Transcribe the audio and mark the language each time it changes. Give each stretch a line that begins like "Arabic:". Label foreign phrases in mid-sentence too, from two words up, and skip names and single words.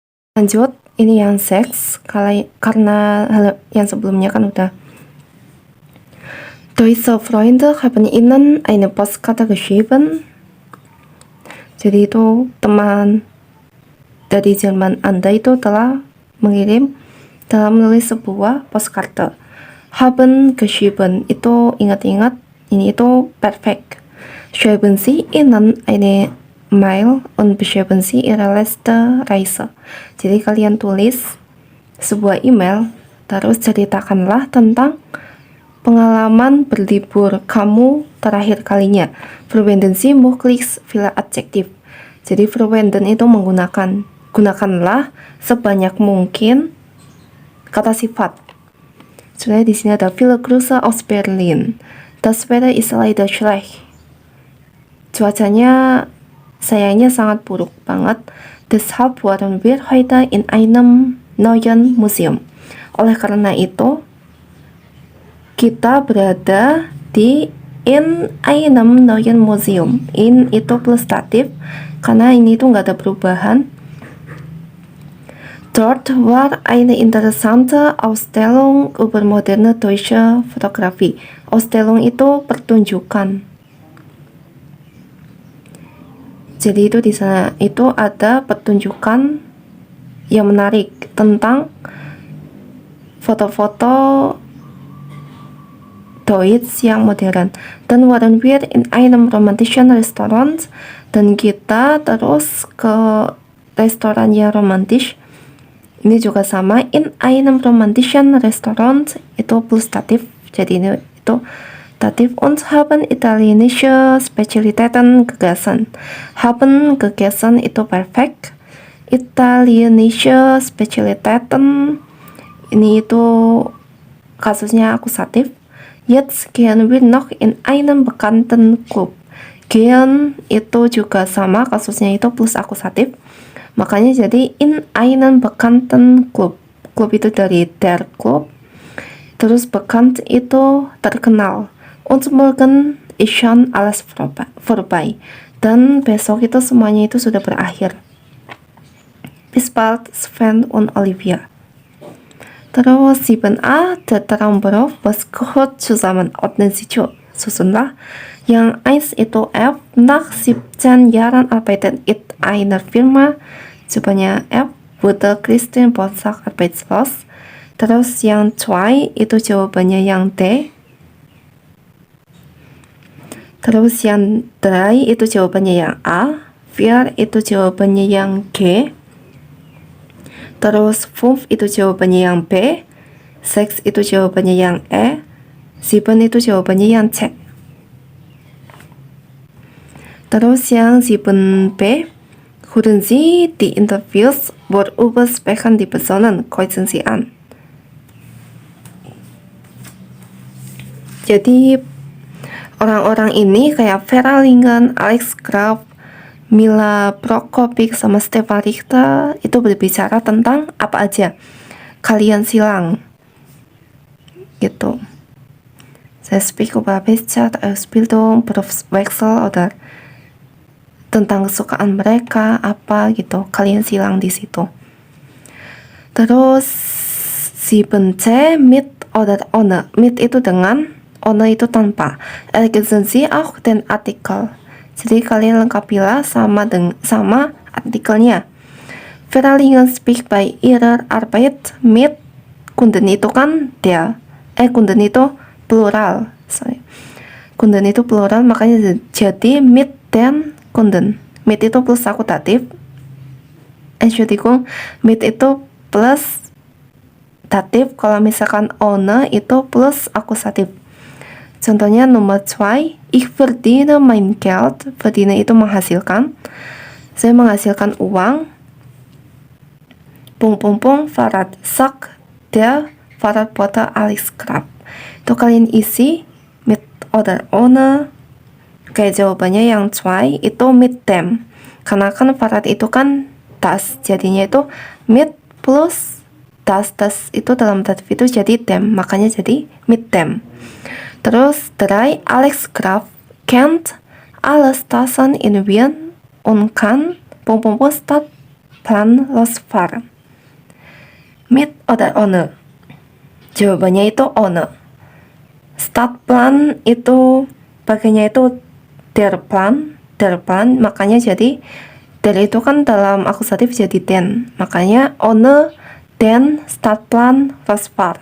Indonesian: Lanjut, ini yang seks, karena hal yang sebelumnya kan udah.
German: Deutsche Freunde haben Ihnen eine Postkarte geschrieben.
Indonesian: Jadi itu teman dari Jerman Anda itu telah mengirim dalam menulis sebuah postkarte.
German: Haben geschrieben
Indonesian: itu ingat-ingat, ini itu perfect.
German: Schreiben Sie Ihnen eine Mail und beschreiben Sie Ihre letzte Reise.
Indonesian: Jadi kalian tulis sebuah email, terus ceritakanlah tentang pengalaman berlibur kamu terakhir kalinya.
German: Verwenden Sie möglichst viele Adjektiv.
Indonesian: Jadi verwenden itu gunakanlah sebanyak mungkin kata sifat. Sebenarnya di sini ada
German: viele Grüße aus Berlin. Das Wetter ist leider schlecht.
Indonesian: Cuacanya sayangnya sangat buruk banget.
German: Deshalb waren wir heute in einem neuen Museum.
Indonesian: Oleh karena itu, kita berada di
German: in einem neuen Museum.
Indonesian: In itu plus datif, karena ini tuh nggak ada perubahan.
German: Dort war eine interessante Ausstellung über moderne deutsche Fotografie.
Indonesian: Ausstellung itu pertunjukan. Jadi itu di sana itu ada pertunjukan yang menarik tentang foto-foto Deutsch yang modern.
German: Dan waren wir in einem romantischen Restaurant,
Indonesian: dan kita terus ke restoran yang romantis. Ini juga sama,
German: in einem romantischen Restaurant
Indonesian: itu plus datif, jadi ini itu datif.
German: Und haben italienische Spezialitäten gegessen. Haben gegessen
Indonesian: itu perfect.
German: Italienische Spezialitäten
Indonesian: ini itu kasusnya akusatif.
German: Jetzt gehen wir noch in einen bekannten Club.
Indonesian: Gehen itu juga sama, kasusnya itu plus akusatif. Makanya jadi
German: in einen bekannten Club.
Indonesian: Club itu dari
German: der Club.
Indonesian: Terus bekannt itu terkenal.
German: Und morgen ist schon alles vorbei.
Indonesian: Dan besok itu semuanya itu sudah berakhir.
German: Bis bald, Sven und Olivia. Terus 7a, der Traumberuf, was gehört zusammen? Ordnen Sie
Indonesian: susunlah. Yang 1 itu F,
German: nach 17 Jahren arbeitet in einer Firma. Jawabannya F, wurde Christine Bonsack arbeitslos.
Indonesian: Terus yang 2 itu jawabannya yang D. Terus yang 3 itu jawabannya yang A. 4 itu jawabannya yang G. Terus 5 itu jawabannya yang B. 6 itu jawabannya yang E. 7 itu jawabannya yang C. Terus yang
German: 7b, hören Sie die Interviews, worüber sprechen die Personen, kreuzen Sie an.
Indonesian: Jadi orang-orang ini kayak Vera Lingen, Alex Graf, Mila Prokopik, sama Stefan Richter itu berbicara tentang apa aja. Kalian silang gitu. Saya speak
German: über Wissenschaft, Ausbildung, Berufswechsel, oder
Indonesian: tentang kesukaan mereka apa gitu. Kalian silang di situ. Terus 7c,
German: mit oder ohne.
Indonesian: Mit itu dengan, ohne itu tanpa.
German: Ergänzen Sie auch den Artikel.
Indonesian: Jadi kalian lengkapilah sama artikelnya.
German: Vera Lingen speak by ihrer Arbeit mit Kunden
Indonesian: itu kan
German: der.
Indonesian: Kunden itu plural. Kunden itu plural, makanya jadi
German: mit den Kunden.
Indonesian: Mit itu plus akutatif. Entschuldigung, mit itu plus datif. Kalau misalkan ohne itu plus akusatif. Contohnya nomor 2,
German: ich verdiene mein Geld.
Indonesian: Verdiene itu menghasilkan. Saya menghasilkan uang.
German: Fahrrad, sagt der Fahrradporter Alex Graf.
Indonesian: Itu kalian isi
German: mit oder ohne.
Indonesian: Kayak jawabannya yang 2 itu
German: mit dem.
Indonesian: Karena kan Fahrrad itu kan das. Jadinya itu mit plus das. Das itu dalam datif itu jadi dem. Makanya jadi
German: mit dem. Terus 3, Alex Graf kennt alle Straßen in Wien und kann Stadtplan losfahren. mit oder ohne?
Indonesian: Jawabannya itu ohne. Startplan itu pakainya itu
German: der Plan,
Indonesian: makanya jadi der itu kan dalam akusatif jadi den, makanya
German: ohne den Startplan
Indonesian: Vespa.